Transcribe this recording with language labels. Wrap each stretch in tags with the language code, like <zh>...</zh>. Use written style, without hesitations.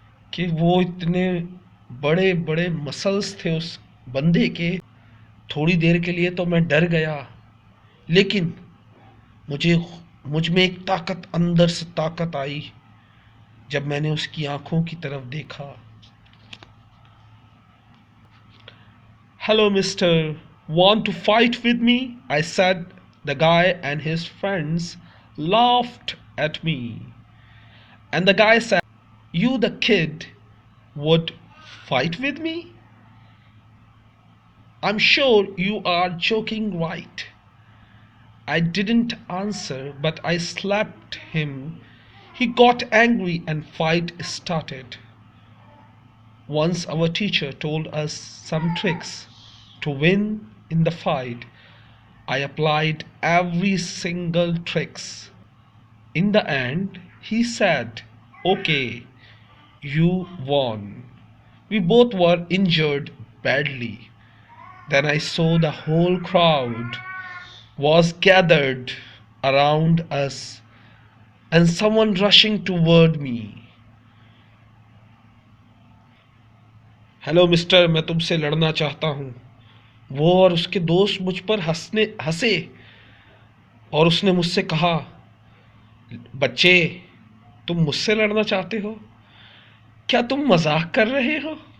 <ur>کہ وہ اتنے بڑے بڑے مسلز تھے اس بندے کے۔ تھوڑی دیر کے لیے تو میں ڈر گیا، لیکن مجھ میں ایک طاقت، اندر سے طاقت آئی جب میں نے اس کی آنکھوں کی طرف دیکھا۔</ur> <en>"Hello, mister. Want to fight with me?" I said. The guy and his friends laughed at me. And the guy said, "You, the kid, would fight with me? I'm sure you are joking, right?" I didn't answer, but I slapped him. He got angry and fight started. Once our teacher told us some tricks to win in the fight. I applied every single tricks. In the end, he said, "Okay, you won." We both were injured badly. Then I saw the whole crowd was gathered around us and someone rushing toward me.</en> <ur>"Hello mister, میں تم سے لڑنا چاہتا ہوں." وہ اور اس کے دوست مجھ پر ہنسے اور اس نے مجھ سے کہا، "بچے، تم مجھ سے لڑنا چاہتے ہو؟ کیا تم مذاق کر رہے ہو؟"</ur>